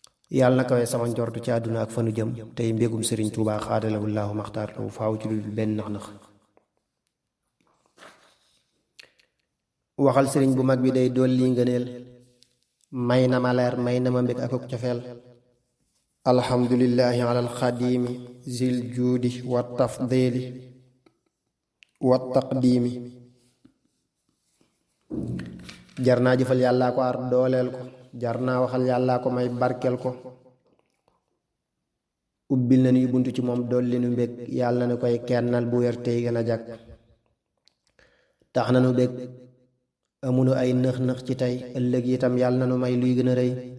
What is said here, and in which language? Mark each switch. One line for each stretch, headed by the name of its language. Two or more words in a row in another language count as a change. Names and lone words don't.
Wolof: Yàlla na kawe sama njortu ci àdduna ak fanu jëm, tey mbégum Sëriñ Tuubaa xaadalahu Allaahu maxtaar lahu faaw ci lu dul benn nax-nax. Waxal sëriñ bu mag bi day dolli ngëneel, may na ma leer, may na ma mbég ak ak cofeel.
Arabic: الحمد لله على الخديم ذي الجود والتفضيل والتقديم.
Wolof: Jar naa jëfal Yàllaa ko aar dooleel ko, jar naa waxal Yàllaa ko may barkeel ko. Ubbil na nuy buntu ci moom, dolli nu mbég, Yàlla na koy kennal bu wér tey gën a jag. Tax na nu bég, amunu ay nëx-nëx ci tey, ëllëg itam Yàlla na nu may luy gën a rëy.